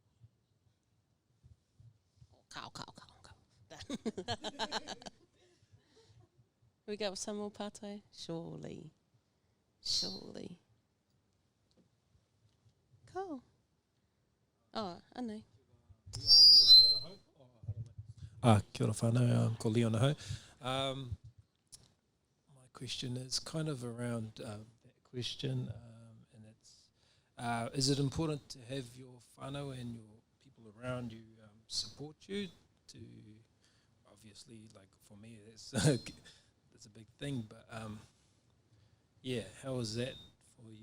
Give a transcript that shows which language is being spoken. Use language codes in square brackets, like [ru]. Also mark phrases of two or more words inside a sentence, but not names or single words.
[en] We got some more pate? Surely. Cool. Oh, I know. [mi] Kia ora whānau, ko Leon Aho. [en] My question is kind of around that question, and it's, is it important to have your whānau and your people around you support you to, obviously, like for me, that's a big thing, but yeah, how is that for you?